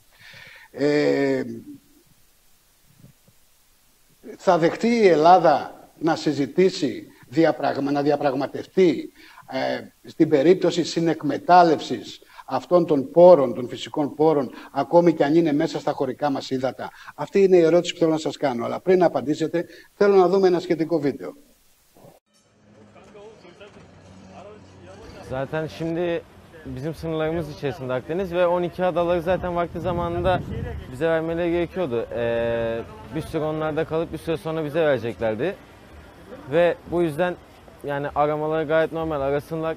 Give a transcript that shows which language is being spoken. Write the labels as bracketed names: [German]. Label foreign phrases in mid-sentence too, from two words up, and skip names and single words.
[Greek] Θα δεχτεί η Ελλάδα να συζητήσει, να διαπραγματευτεί στην περίπτωση συνεκμετάλλευσης αυτών των πόρων, των φυσικών πόρων, ακόμη και αν είναι μέσα στα χωρικά μας ύδατα? Αυτή είναι η ερώτηση που θέλω να σας κάνω. Αλλά πριν απαντήσετε, θέλω να δούμε ένα σχετικό βίντεο. [Turkish] Zaten şimdi bizim sınırlarımız içerisinde Akdeniz ve 12 adaları zaten vakti zamanında bize vermeleri gerekiyordu. Bir süre onlarda kalıp bir süre sonra bize vereceklerdi. Ve bu yüzden yani aramaları gayet normal, arasınlar.